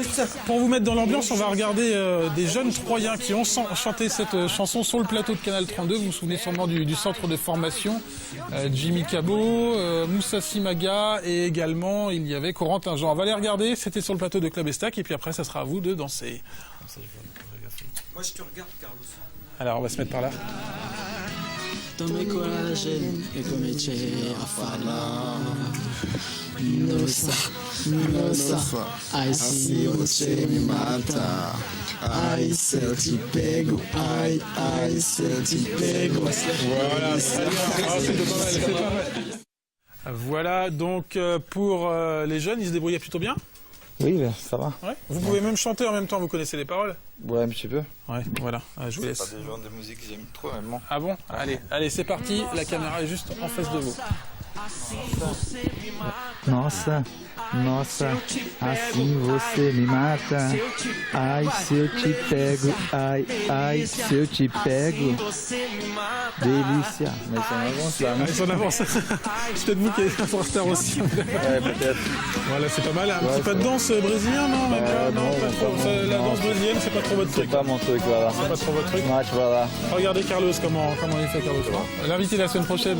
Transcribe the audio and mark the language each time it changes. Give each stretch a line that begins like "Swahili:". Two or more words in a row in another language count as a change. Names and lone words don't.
French: pour vous mettre dans l'ambiance, on va regarder des jeunes Troyens qui ont chanté cette chanson sur le plateau de Canal 32. Vous vous souvenez sûrement du centre de formation. Jimmy Cabot, Moussa Simaga et également il y avait Corentin Jean. On va les regarder, c'était sur le plateau de Club Estac et puis après ça sera à vous de danser. Moi je te regarde, Carlos. Alors on va se mettre par là.
Portuguese: Tomei coragem e comecei a falar. Nossa, ai se você me mata. Ai se eu te pego, ai se eu te pego.
French: Voilà, c'est pas mal. Voilà donc pour les jeunes, ils se débrouillaient plutôt bien. Oui, ça va. Ouais. Vous pouvez même chanter en même temps, vous connaissez les paroles. Ouais, un petit peu. Ouais, voilà, je vous laisse. C'est pas des genres de musique que j'aime trop, mais bon. Ah bon? Allez, c'est parti, la caméra est juste en face de vous.
Portuguese: Nossa, assim você me mata. Ai, se eu te pego, ai, se eu te pego. Delícia.
French: Mais ça avance là, non? Allez, on avance. C'est peut-être vous qui êtes en retard aussi. Ouais, peut-être. Voilà, c'est pas mal. Un petit pas de danse brésilien, non? Même pas, non, pas trop. La danse brésilienne, c'est pas trop votre truc. C'est pas mon truc, voilà. C'est pas trop votre truc. Match, voilà. Regardez Carlos, comment il fait Carlos. L'invité de la semaine prochaine.